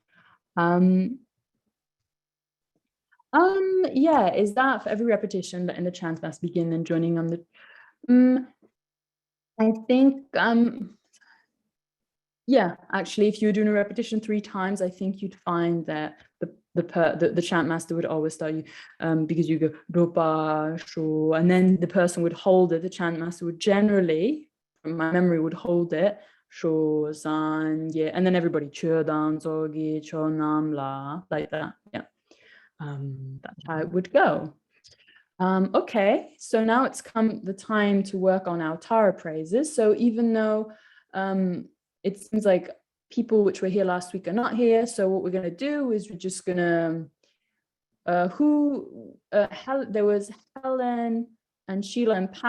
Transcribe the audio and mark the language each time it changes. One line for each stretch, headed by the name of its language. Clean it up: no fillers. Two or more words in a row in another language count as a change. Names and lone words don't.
English: Yeah, is that for every repetition that in the chant must begin and joining on the I think yeah, actually, if you're doing a repetition 3 times, I think you'd find that the chant master would always start you because you go Rupa Shu, and then the person would hold it. The chant master would generally from my memory would hold it. Sho, san, ye, and then everybody cho, dan, zogi, cho, nam, la, like that. Yeah. That's how it would go. Okay, so now it's come the time to work on our Tara praises. So even though it seems like people which were here last week are not here, so what we're going to do is we're just going to, there was Helen and Sheila and Pat.